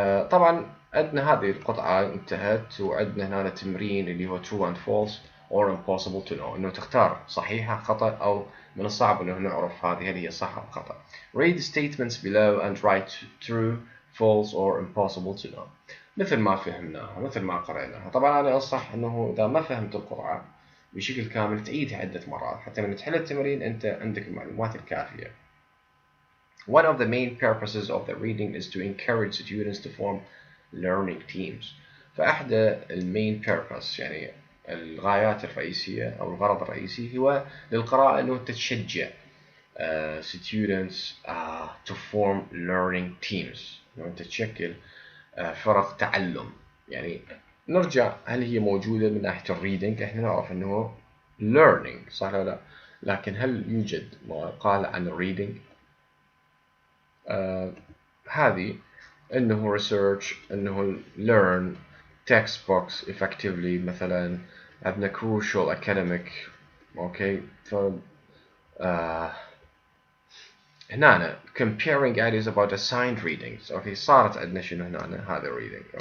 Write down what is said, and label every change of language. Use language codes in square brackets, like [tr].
[ar] طبعا عندنا هذه القطعة انتهت، وعندنا هنا تمرين اللي هو [en] true and false or impossible to know، [ar] انه تختار صحيحة خطأ او من الصعب انه نعرف هذه هل هي صح او خطأ. [en] read statements below and write true, false or impossible to know [ar] مثل ما فهمناها مثل ما قرأناها. طبعا انا انصح انه اذا ما فهمت القطعة بشكل كامل تعيدها عدة مرات حتى لما تحل التمرين أنت عندك المعلومات الكافية. [en] One of the main purposes of the reading is to encourage students to form learning teams. [ar] فأحدى المين purpose يعني الغايات الرئيسية أو الغرض الرئيسي هو للقراءة أنه تشجع [en] students to form learning teams، [ar] أنه تشكل فرق تعلم. يعني نرجع هل هي موجودة من ناحية الريدنج؟ احنا نعرف انه learning صح ولا لا، لكن هل يوجد ما قال عن الريدنج؟ هذه انه research انه [en] learn textbooks effectively [ar] مثلا عندنا crucial academic. اوكي ف هنا [en] comparing ideas about assigned readings. [ar] اوكي صارت عندنا شنو هنا هذا reading.